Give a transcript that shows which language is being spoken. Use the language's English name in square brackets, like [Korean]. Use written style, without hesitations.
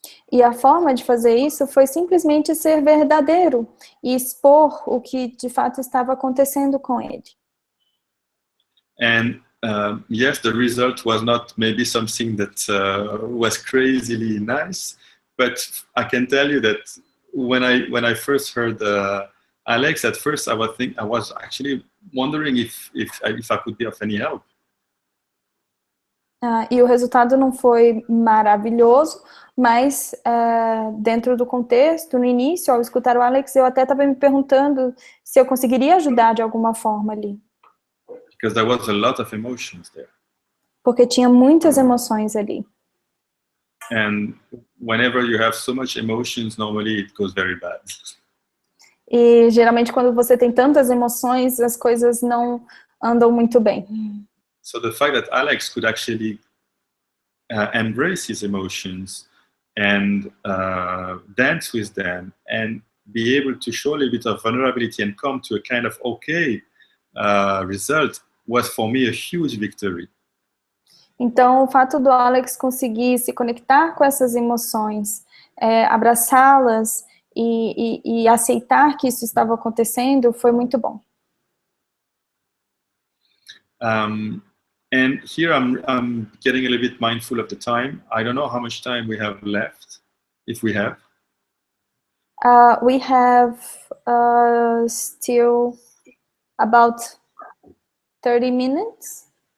[Portuguese] E a forma de fazer isso foi simplesmente ser verdadeiro e expor o que de fato estava acontecendo com ele. [English] And yes, the result was not maybe something that was crazily nice, but I can tell you that when I first heard Alex, at first I was actually wondering if I could be of any help. [Portuguese] E o resultado não foi maravilhoso, mas dentro do contexto, no início, ao escutar o Alex, eu até estava me perguntando se eu conseguiria ajudar de alguma forma ali. [English] Because there was a lot of emotions there. [Portuguese] Porque tinha muitas emoções ali. [English] And whenever you have so much emotions, normally it goes very bad. [Portuguese] E geralmente quando você tem tantas emoções, as coisas não andam muito bem. [English] So the fact that Alex could actually embrace his emotions and dance with them and be able to show a little bit of vulnerability and come to a kind of okay result was for me a huge victory. [Portuguese] Então o fato do Alex conseguir se conectar com essas emoções, abraçá-las e aceitar que isso estava acontecendo foi muito bom. [English] And here I'm getting a little bit mindful of the time. I don't know how much time we have left, if we have. We have still about 30 minutes.